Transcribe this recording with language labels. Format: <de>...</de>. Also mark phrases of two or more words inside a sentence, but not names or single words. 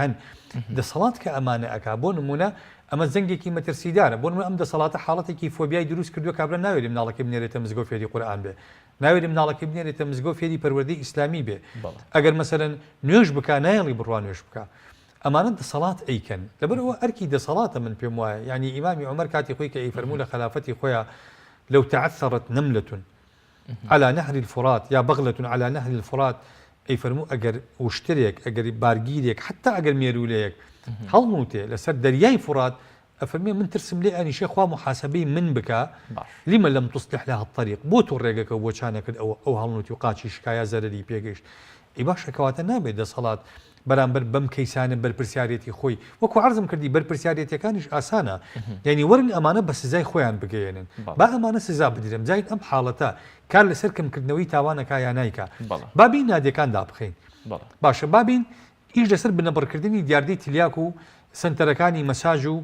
<ckb>هەن دەسەڵات کە ئەمانە ئەکا بۆ نمونە ئەمە زەنگێکی مەترسیدارە بۆ نمونە ئەم دەسەڵاتە حاڵەتێکی فۆبیای دروست کردووە کابرا ناوێری مناڵەکەی بنێرێتە مزگەوت فێری قورئان بێ ناوێری مناڵەکەی بنێرێتە مزگەوت فێری پەروەردەی ئیسلامی بێ ئەگەر مەسەلەن نوێژ بکە نایڵی بڕوا نوێژ بکە ئەمانە دەسەڵات ئەیکەن لەبەرەوە ئەرکی دەسەڵاتە من پێم وایە یعنی ئیمامی عومەر کاتی خۆی کە ئەیفەرموو لە خلافەتی خۆیان لەو</ckb> <ar>تعثرت نملة على نهر الفرات یا بغلة على نهر الفرات</ar> <ckb>ئەیفەرموو ئەگەر وشترێک ئەگەر بارگیرێک حتا ئەگەر مێرولەیەک هەڵموتێ لەسەر دەریای فرات ئەفەرمێ من ترسم لێ ئەنیشێ خوا محاسبەی من بکە</ckb> <ar>لما لم تصلح لها الطريق</ar> <ckb>بۆ تۆ ڕێگەکە بۆ چانەکرد ئەو هەڵموتی و قاچی شکایە زەرەری پێگەیشت ئەی باشە کەواتە نابێت دەسەڵات بەرامبەر بەم کەیسانە بەرپرسیارەتی خۆی وەکو عەرزم کردی بەرپرسیارەتیەکانیش ئاسانە یعنی وەرن ئەمانە بە سزای خۆیان بگەێنن با ئەمانە سزا بدرێن جاین ئەم حاڵەتە کار لەسەر کەمکردنەوەی تاوانەکە یان نایکە بابین نادیەکان دابخەین باشە بابین ئیش لەسەر بنەبڕکردنی دیاردەی تلیاک و سنتەرەکانی مەساژ و</ckb>